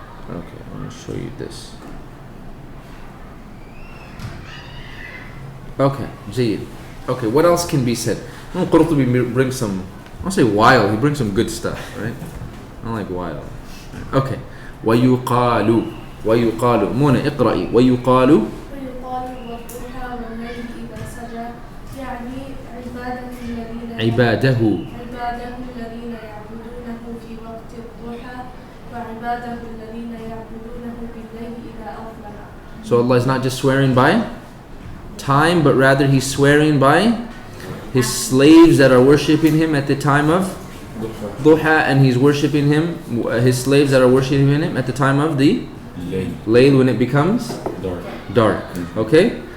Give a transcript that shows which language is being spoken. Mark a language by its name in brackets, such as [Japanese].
[English] Okay, I'm going to show you this. Okay, Jayyid. Okay, what else can be said? Qurtubi brings some, I'll say wild, he brings some good stuff, right? I don't like wild. Okay. [Arabic] وَيُقَالُ Muna, اقرأي. وَيُقَالُ والضحى والليل إذا سجى يعني عباده الذين يعبدونه في وقت الضحى وعباده الذين يعبدونه بالليل إذا أظلم. [English] So Allah is not just swearing by time, but rather He's swearing by His slaves that are worshipping Him at the time of Duha, and He's worshipping Him, His slaves that are worshipping Him at the time of the Layl, when it becomes dark. Okay?